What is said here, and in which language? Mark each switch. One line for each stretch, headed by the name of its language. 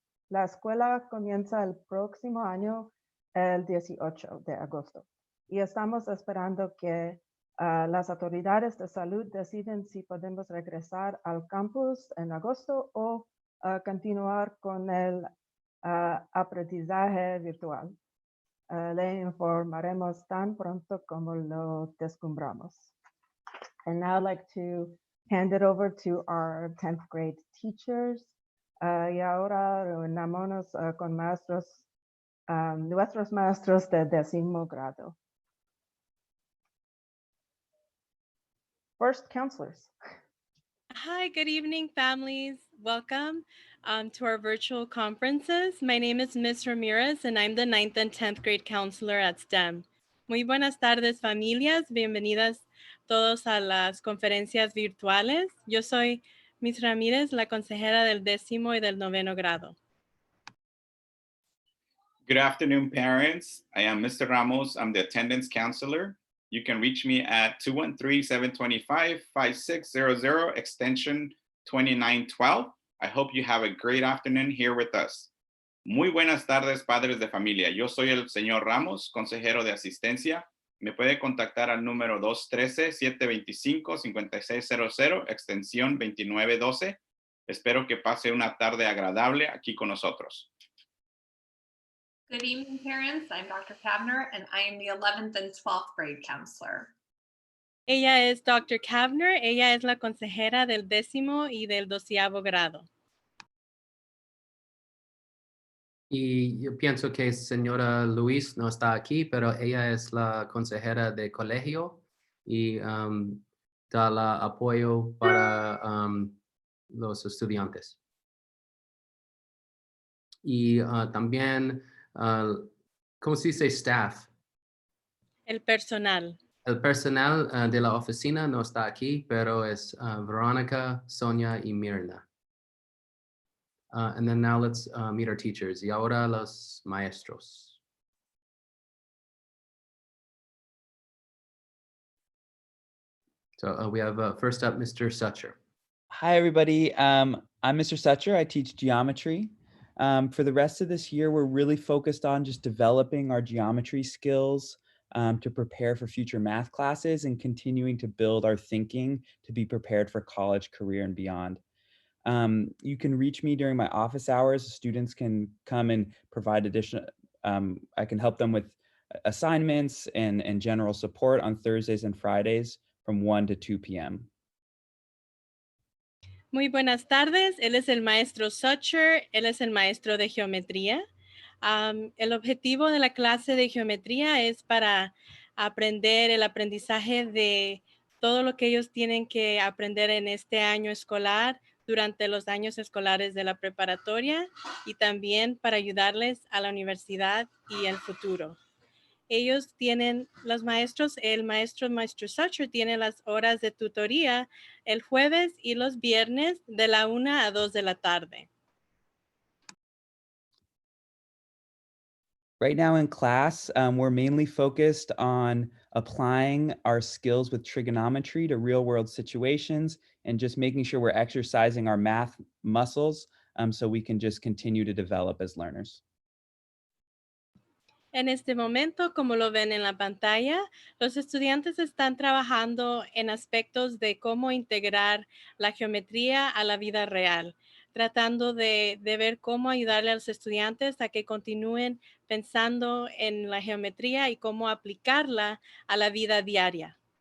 Spanish: La escuela comienza el próximo año, el 18 de agosto, y estamos esperando que las autoridades de salud deciden si podemos regresar al campus en agosto o continuar con el aprendizaje virtual. Le informaremos tan pronto como lo descubramos.
English: And now I'd like to hand it over to our 10th grade teachers.
Spanish: Y ahora reunamos con maestros, nuestros maestros de 10º grado.
English: First, counselors. Hi, good evening, families. Welcome to our virtual conferences. My name is Ms. Ramirez, and I'm the 9th and 10th grade counselor at STEM.
Spanish: Muy buenas tardes, familias. Bienvenidas todos a las conferencias virtuales. Yo soy Ms. Ramírez, la consejera del 10º y del 9º grado.
English: Good afternoon, parents. I am Mr. Ramos. I'm the attendance counselor. You can reach me at 213-725-5600, extension 2912. I hope you have a great afternoon here with us.
Spanish: Muy buenas tardes, padres de familia. Yo soy el señor Ramos, consejero de asistencia. Me puede contactar al número 213-725-5600, extensión 2912. Espero que pase una tarde agradable aquí con nosotros.
English: Good evening, parents. I'm Dr. Kavner, and I am the 11th and 12th grade counselor.
Spanish: Ella es Dr. Kavner. Ella es la consejera del 10º y del 12º grado. Y yo pienso que señora Luis no está aquí, pero ella es la consejera de colegio y da el apoyo para los estudiantes. Y también, ¿cómo se dice staff? El personal. El personal de la oficina no está aquí, pero es Verónica, Sonia y Mirna.
English: And then now let's meet our teachers.
Spanish: Y ahora los maestros.
English: So we have first up, Mr. Sucher. Hi, everybody. I'm Mr. Sucher. I teach geometry. For the rest of this year, we're really focused on just developing our geometry skills to prepare for future math classes and continuing to build our thinking to be prepared for college, career, and beyond. You can reach me during my office hours. Students can come and provide additional, I can help them with assignments and general support on Thursdays and Fridays from 1 to 2 p.m.
Spanish: Muy buenas tardes, él es el maestro Sucher, él es el maestro de geometría. El objetivo de la clase de geometría es para aprender el aprendizaje de todo lo que ellos tienen que aprender en este año escolar, durante los años escolares de la preparatoria y también para ayudarles a la universidad y el futuro. Ellos tienen, los maestros, el maestro Sucher tiene las horas de tutoría el jueves y los viernes de la 1 a 2 de la tarde.
English: Right now in class, we're mainly focused on applying our skills with trigonometry to real world situations and just making sure we're exercising our math muscles so we can just continue to develop as learners.
Spanish: En este momento, como lo ven en la pantalla, los estudiantes están trabajando en aspectos de cómo integrar la geometría a la vida real, tratando de ver cómo ayudarle a los estudiantes a que continúen pensando en la geometría y cómo aplicarla a la vida diaria.